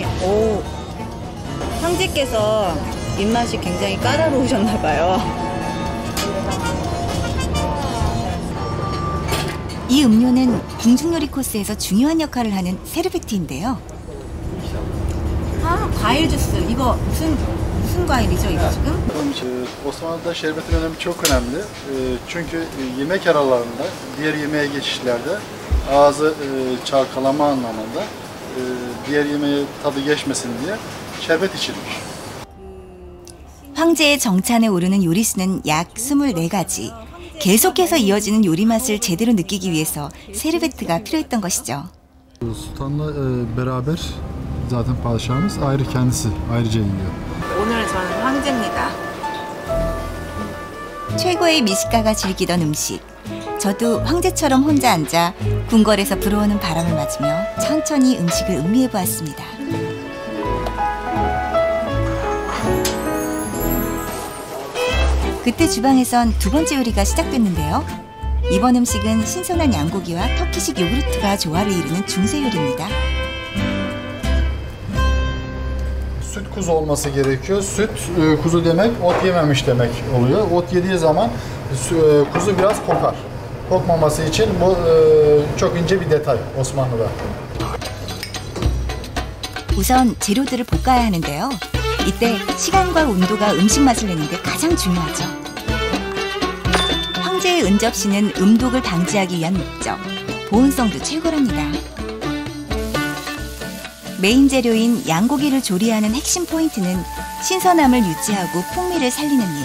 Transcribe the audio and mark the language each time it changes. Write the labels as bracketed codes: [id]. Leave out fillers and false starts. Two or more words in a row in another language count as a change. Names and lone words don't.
[ko] 오, 황제께서 입맛이 굉장히 까다로우셨나 봐요. 이 음료는 궁중요리 코스에서 중요한 역할을 하는 세르베티인데요. 아, 과일 주스. 이거 무슨 과일이죠, 이거 지금? [tr] Osmanlı'da şerbetin önemi çok önemli. Çünkü yemek aralarında, diğer yemeğe geçişlerde ağzı çalkalama anlamında diğer yemeğe tadı geçmesin diye şerbet içilmiş. [ko] 황제의 정찬에 오르는 요리수는 약 24가지. 계속해서 이어지는 요리 맛을 제대로 느끼기 위해서 세르베트가 필요했던 것이죠. [tr] Sultan'la beraber zaten padişahımız ayrı kendisi ayrıca yiyor. [ko] 오늘 저는 황제입니다. 최고의 미식가가 즐기던 음식. 저도 황제처럼 혼자 앉아 궁궐에서 불어오는 바람을 맞으며 천천히 음식을 음미해 보았습니다. 그때 주방에선 두 번째 요리가 시작됐는데요. 이번 음식은 신선한 양고기와 터키식 요구르트가 조화를 이루는 중세 요리입니다. [tr] Süt kuzu olması gerekiyor. Süt kuzu demek ot yememiş demek oluyor. Ot yediği zaman kuzu biraz kokar. Kokmaması için bu çok ince bir detay Osmanlı'da. [ko] 우선 재료들을 볶아야 하는데요. 이때 시간과 온도가 음식 맛을 내는 데 가장 중요하죠. 황제의 은접시는 음독을 방지하기 위한 목적, 보온성도 최고랍니다. 메인 재료인 양고기를 조리하는 핵심 포인트는 신선함을 유지하고 풍미를 살리는 일.